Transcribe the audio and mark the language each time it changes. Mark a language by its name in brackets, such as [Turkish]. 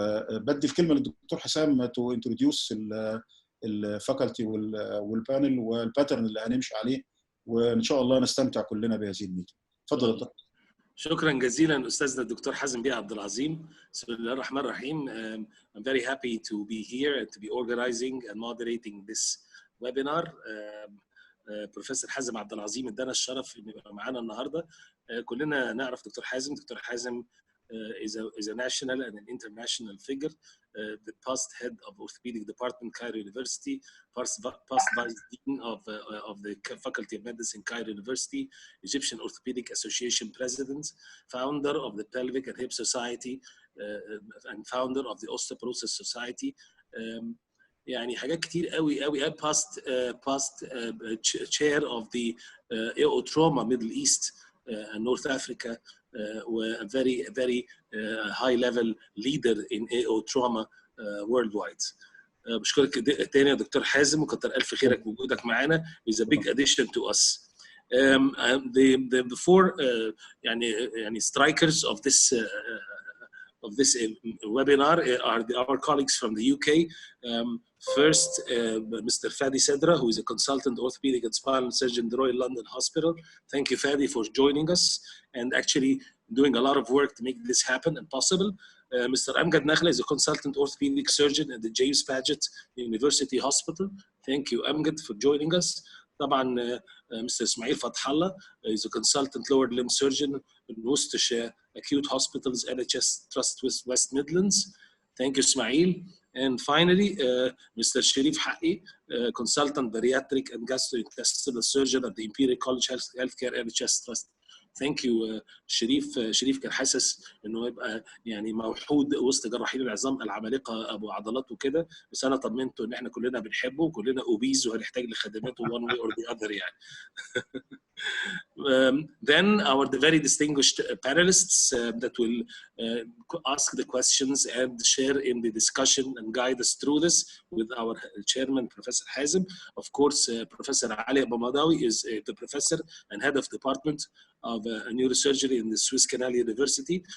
[Arabic] بدي الكلمه للدكتور حسام [English] to introduce الفاكولتي والبانل والباترن [Arabic] اللي هنمشي عليه، وان شاء الله نستمتع كلنا بهذه الميتنج. اتفضل دكتور. شكرا جزيلا استاذنا الدكتور حازم بيه عبد العظيم. بسم الله الرحمن الرحيم. [English] I'm very happy to be here and to be organizing and moderating this webinar. [Arabic] بروفيسور حازم عبد العظيم ادانا الشرف انه يبقى معانا النهارده. كلنا نعرف دكتور حازم. [English] Doctor حازم is a national and an international figure, the past head of orthopedic department Cairo University, past vice dean of the Faculty of Medicine Cairo University, Egyptian Orthopedic Association president, founder of the Pelvic and Hip Society, and founder of the Osteoporosis Society. [Arabic] يعني حاجات كتير قوي قوي. [English] past chair of the AO Trauma Middle East and North Africa, a very high level leader in AO Trauma worldwide. [Arabic] بشكرك تاني يا دكتور حازم، وكتر الف خيرك بوجودك معانا. [English] is a big addition to us. The four يعني strikers of this this webinar are our colleagues from the UK. First, Mr. Fadi Sedra, who is a consultant orthopedic and spinal surgeon at the Royal London Hospital. Thank you, Fadi, for joining us and actually doing a lot of work to make this happen and possible. Mr. Amgad Nakhla is a consultant orthopedic surgeon at the James Paget University Hospital. Thank you, Amgad, for joining us. [Arabic] طبعا Mr. [English] Ismail Fathallah is a consultant lower limb surgeon in Worcestershire Acute Hospitals NHS Trust West Midlands. Thank you, Ismail. And finally, Mr. Sharif Haqqi, consultant bariatric and gastrointestinal surgeon at the Imperial College Healthcare NHS Trust. Thank you [Arabic] شريف كان حاسس انه يبقى يعني موحود وسط جراحين العظام العمالقه ابو عضلات وكده، بس انا طمنته ان احنا كلنا بنحبه وكلنا اوبيز وهنحتاج لخدماته [English] one way or the other [Arabic] يعني. [English] Then our very distinguished panelists that will ask the questions and share in the discussion and guide us through this with our chairman, Professor Hazem. Of course, Professor Ali Abamadawi is the professor and head of department of neurosurgery in the Swiss Canal University.